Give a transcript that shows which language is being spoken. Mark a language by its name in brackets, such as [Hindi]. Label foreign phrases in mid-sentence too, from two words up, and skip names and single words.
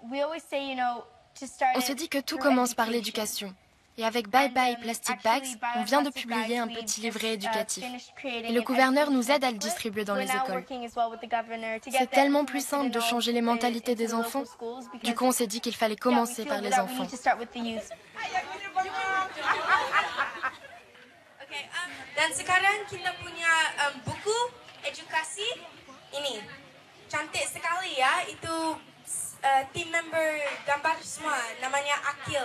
[French] On se dit que tout commence par l'éducation. Et avec Bye Bye Plastic Bags, on vient de publier un petit livret éducatif. Et le gouverneur nous aide à le distribuer dans les écoles. C'est tellement plus simple de changer les mentalités des enfants. Du coup, on s'est dit qu'il fallait commencer par les enfants. [Indonesian] Dan sekarang kita punya buku edukasi ini. Cantik sekali ya, itu [English] team member [Indonesian] gambar semua, namanya Akil.